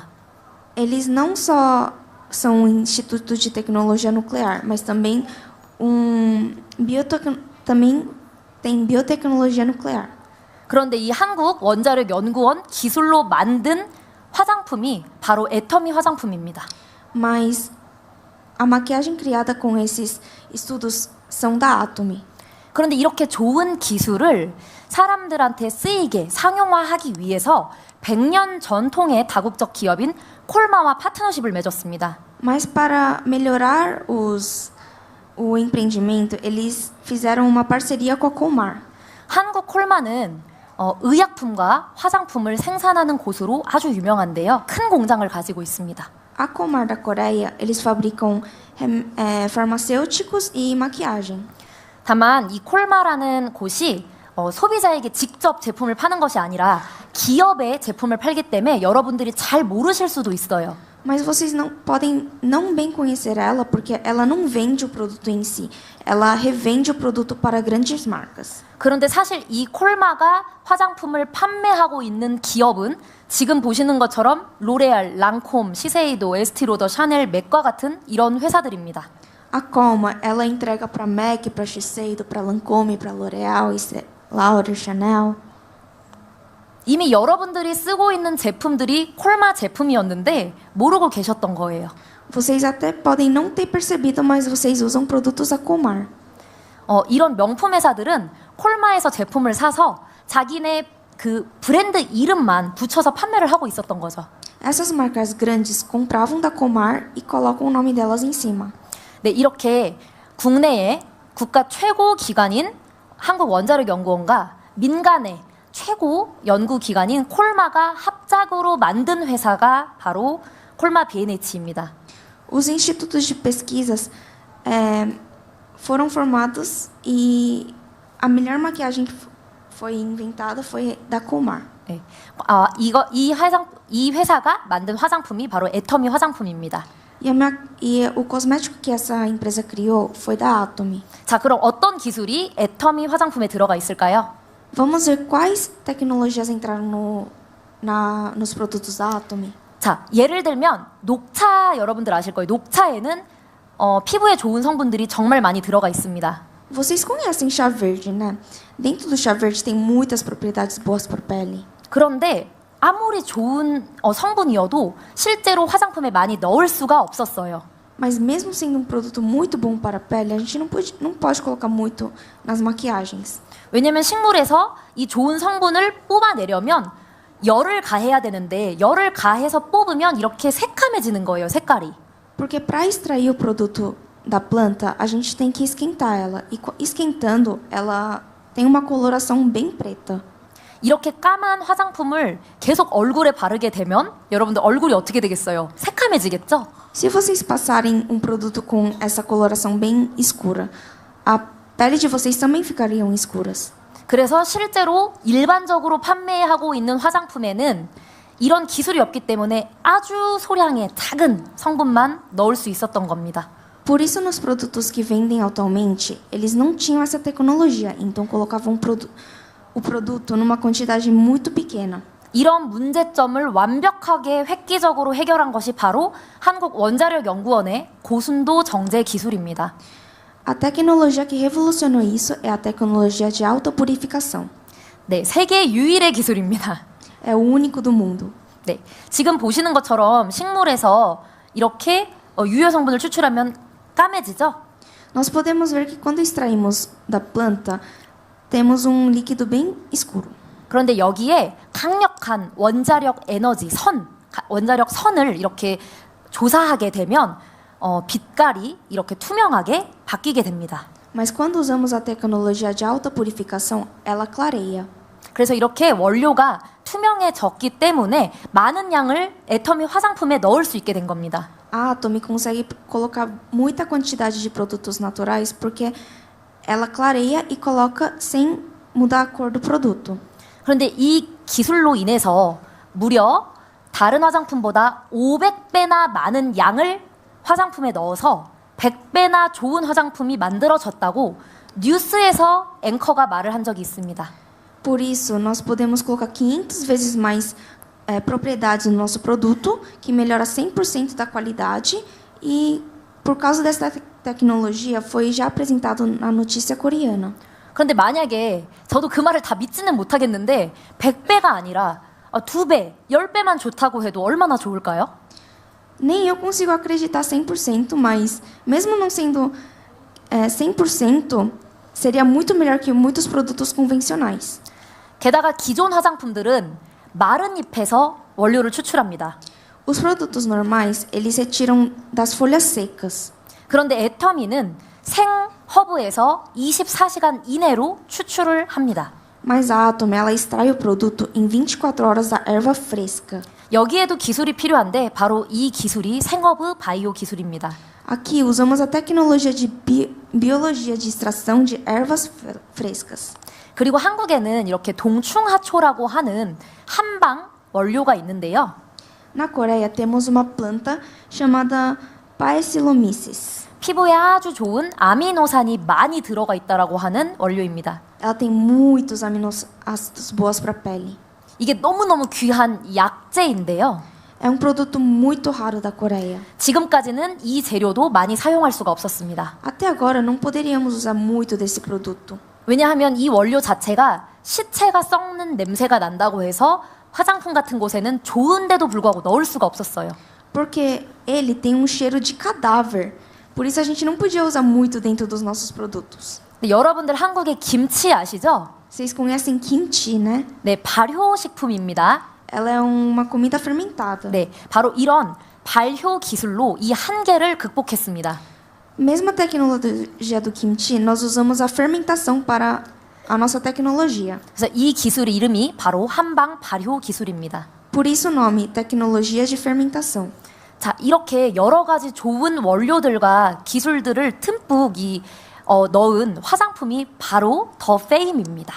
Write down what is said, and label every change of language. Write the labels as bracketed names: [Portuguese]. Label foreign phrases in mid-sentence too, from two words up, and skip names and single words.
[Portuguese] Eles não só são um instituto de tecnologia nuclear, mas também também tem biotecnologia nuclear. [Korean] 그런데 이 한국 원자력 연구원 기술로 만든 화장품이 바로 애터미 화장품입니다. [Portuguese] Mas a maquiagem criada com esses estudos são da Atomy. [Korean] 그런데 이렇게 좋은 기술을 사람들한테 쓰이게 상용화하기 위해서 100년 전통의 다국적 기업인 콜마와 파트너십을 맺었습니다. [Portuguese] Mas para melhorar o empreendimento, eles fizeram uma parceria com a Colmar. [Korean] 한국 콜마는 의약품과 화장품을 생산하는 곳으로 아주 유명한데요. 큰 공장을 가지고 있습니다. [Portuguese] A Colmar da Coreia, eles fabricam farmacêuticos e maquiagem. [Korean] 다만 이 콜마라는 곳이 소비자에게 직접 제품을 파는 것이 아니라 기업의 제품을 팔기 때문에 여러분들이 잘 모르실 수도 있어요. [Portuguese] Mas vocês não podem não bem conhecer ela porque ela não vende o produto em si. Ela revende o produto para grandes marcas. [Korean] 그런데 사실 이 콜마가 화장품을 판매하고 있는 기업은 지금 보시는 것처럼 로레알, 랑콤, 시세이도, 에스티로더, 샤넬, 맥과 같은 이런 회사들입니다. [Portuguese] A Colmar, ela entrega para MAC, para Shiseido, para Lancôme, para L'Oréal, Laura, Chanel. [Korean] 이미 여러분들이 쓰고 있는 제품들이 콜마 제품이었는데 모르고 계셨던 거예요. [Portuguese] Vocês até podem não ter percebido, mas vocês usam produtos da Colmar. [Korean] 이런 명품 회사들은 콜마에서 제품을 사서 자기네 그 브랜드 이름만 붙여서 판매를 하고 있었던 거죠. [Portuguese] Essas marcas grandes compravam da Colmar e colocam o nome delas em cima. [Korean] 네, 이렇게 국내의 국가 최고 기관인 한국원자력연구원과 민간의 최고 연구기관인 콜마가 합작으로 만든 회사가 바로 콜마 B&H입니다. [Portuguese] Os institutos de pesquisas foram formados e a melhor maquiagem que foi inventada foi da Colmar. [Korean] 네. 이 회사가 만든 화장품이 바로 애터미 화장품입니다. [Portuguese] E o cosmético que essa empresa criou foi da Atomy. [Korean] 자, 그럼 어떤 기술이 애터미 화장품에 들어가 있을까요? [Portuguese] Vamos ver quais tecnologias entraram nos produtos da Atomy. [Korean] 자, 예를 들면 녹차 여러분들 아실 거예요. 녹차에는 피부에 좋은 성분들이 정말 많이 들어가 있습니다. [Portuguese] Vocês conhecem chá verde, né? Dentro do chá verde tem muitas propriedades boas para a pele. [Korean] 그런데 아무리 좋은 성분이어도 실제로 화장품에 많이 넣을 수가 없었어요. [Portuguese] Mas mesmo sendo um produto muito bom para a pele, a gente não pode colocar muito nas maquiagens. [Korean] 왜냐면 식물에서 이 좋은 성분을 뽑아내려면 열을 가해야 되는데 열을 가해서 뽑으면 이렇게 새카매지는 거예요, 색깔이. [Portuguese] Porque para extrair o produto da planta, a gente tem que esquentar ela. E esquentando, ela tem uma coloração bem preta. [Korean] 이렇게 까만 화장품을 계속 얼굴에 바르게 되면 여러분들 얼굴이 어떻게 되겠어요? 새카매지겠죠? [Portuguese] Se vocês passarem um produto com essa coloração bem escura, a pele de vocês também ficariam escuras. [Korean] 그래서 실제로 일반적으로 판매하고 있는 화장품에는 이런 기술이 없기 때문에 아주 소량의 작은 성분만 넣을 수 있었던 겁니다. [Portuguese] Por isso, nos produtos que vendem atualmente, eles não tinham essa tecnologia, então colocavam o produto numa quantidade muito pequena. [Korean] 이런 문제점을 완벽하게 획기적으로 해결한 것이 바로 한국원자력연구원의 고순도 정제 기술입니다. [Portuguese] A tecnologia que revolucionou isso é a tecnologia de autopurificação. [Korean] 네, 세계 유일의 기술입니다. [Portuguese] É o único do mundo. [Korean] 네, 지금 보시는 것처럼 식물에서 이렇게 유효 성분을 추출하면 까매지죠? [Portuguese] Nós podemos ver que quando extraímos da planta, temos líquido bem escuro. [Korean] 그런데 여기에 강력한 원자력 에너지 원자력 선을 이렇게 조사하게 되면 빛깔이 이렇게 투명하게 바뀌게 됩니다. [Portuguese] Mas quando usamos a tecnologia de alta purificação, ela clareia. [Korean] 그래서 이렇게 원료가 투명해졌기 때문에 많은 양을 애터미 화장품에 넣을 수 있게 된 겁니다. [Portuguese] A Atomy consegue colocar muita quantidade de produtos naturais porque ela clareia e coloca sem mudar a cor do produto. [Korean] 그런데 이 기술로 인해서 무려 다른 화장품보다 500배나 많은 양을 화장품에 넣어서 100배나 좋은 화장품이 만들어졌다고 뉴스에서 앵커가 말을 한 적이 있습니다. [Portuguese] Por isso, nós podemos colocar 500 vezes mais propriedades no nosso produto, que melhora 100% da qualidade, e por causa dessa tecnologia foi já apresentado na notícia coreana. [Korean] 그런데 만약에 저도 그 말을 다 믿지는 못하겠는데 100배가 아니라 2배, 10배만 좋다고 해도 얼마나 좋을까요? [Portuguese] Nem eu consigo acreditar 100%, mas mesmo não sendo 100%, seria muito melhor que muitos produtos convencionais. [Korean] 게다가 기존 화장품들은 마른 잎에서 원료를 추출합니다. [Portuguese] Os produtos normais, eles retiram das folhas secas. [Korean] 그런데 애터미는 생허브에서 24시간 이내로 추출을 합니다. [Portuguese] Mas a Atomy, ela extrai o produto em 24 horas da erva fresca. [Korean] 여기에도 기술이 필요한데 바로 이 기술이 생허브 바이오 기술입니다. [Portuguese] Aqui usamos a tecnologia de biologia de extração de ervas frescas. [Korean] 그리고 한국에는 이렇게 동충하초라고 하는 한방 원료가 있는데요. [Portuguese] Na Coreia temos uma planta chamada Paecilomyces. [Korean] 피부에 아주 좋은 아미노산이 많이 들어가 있다라고 하는 원료입니다. [Portuguese] Ela tem muitos aminoácidos boas para a pele. [Korean] 이게 너무너무 귀한 약재인데요. [Portuguese] É produto muito raro da Coreia. [Korean] 지금까지는 이 재료도 많이 사용할 수가 없었습니다. [Portuguese] Até agora não poderíamos usar muito desse produto. [Korean] 왜냐하면 이 원료 자체가 시체가 썩는 냄새가 난다고 해서 화장품 같은 곳에는 좋은데도 불구하고 넣을 수가 없었어요. [Portuguese] Porque ele tem cheiro de cadáver. Por isso a gente não podia usar muito dentro dos nossos produtos. [Korean] 근데 여러분들 한국의 김치 아시죠? [Portuguese] Vocês conhecem kimchi, né? [Korean] 네, 발효식품입니다. [Portuguese] Ela é uma comida fermentada. [Korean] 네, 바로 이런 발효 기술로 이 한계를 극복했습니다. [Portuguese] Mesma tecnologia do kimchi, nós usamos a fermentação para a nossa tecnologia. [Korean] 그래서 이 기술 이름이 바로 한방 발효 기술입니다. [Portuguese] Por isso o nome, tecnologia de fermentação. [Korean] 자, 이렇게 여러 가지 좋은 원료들과 기술들을 듬뿍 넣은 화장품이 바로 더 페임입니다.